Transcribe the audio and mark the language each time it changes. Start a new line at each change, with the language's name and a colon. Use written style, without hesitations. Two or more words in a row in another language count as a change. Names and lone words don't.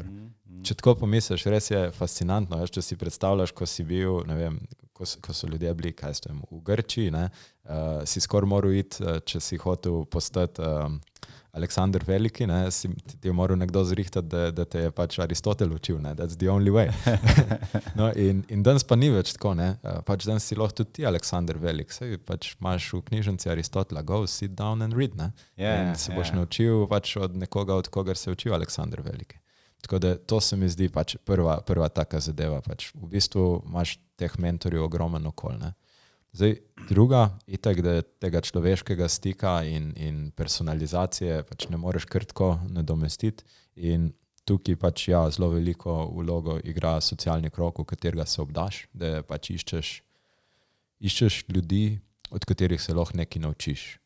Slovenian: Če tako pomisliš, res je fascinantno, če si predstavljaš, ko si bil, ne vem, ko so ljudje bili, v Grčiji, ne, si skoraj moral iti, če si hotel postati Aleksander Veliki, ne, ti je moral nekdo zrihtati, da te je pač Aristotel učil, ne,
English: that's the only way.
Slovenian: No, in danes pa ni več tako, ne, pač danes si lahko tudi ti Aleksander Velik, saj pač imaš v knjižnici Aristotela,
English: go sit down and read,
Slovenian: ne, in se boš naučil pač od nekoga, od kogar se je učil Aleksander Veliki. Tako da to se mi zdi pač prva taka zadeva, pač v bistvu imaš teh mentorjev ogromen okoli, ne. Zdaj, druga, itak, da tega človeškega stika in personalizacije pač ne moreš kar tako nadomestiti in tukaj pač zelo veliko vlogo igra socialni krog, v katerega se obdaš, da pač iščeš ljudi, od katerih se lahko nekaj naučiš.